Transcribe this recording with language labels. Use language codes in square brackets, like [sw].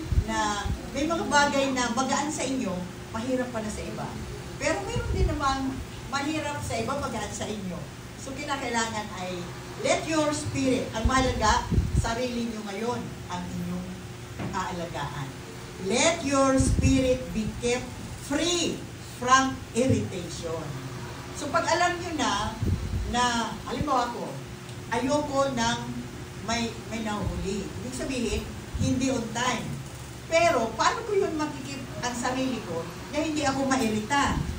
[tl] Na may mga bagay na magaan sa inyo, mahirap pala sa iba. Pero mayroon din namang mahirap sa iba, magaan sa inyo. So, kinakailangan ay [en] let your spirit, [tl] ang mahalaga, sarili nyo ngayon ang inyong aalagaan. [en] Let your spirit be kept free from irritation. [tl] So pag alam nyo na halimbawa ko, ayoko ng may nahuli. Ibig sabihin, hindi on time. Pero paano ko yun makikip ang sarili ko na hindi ako mairita?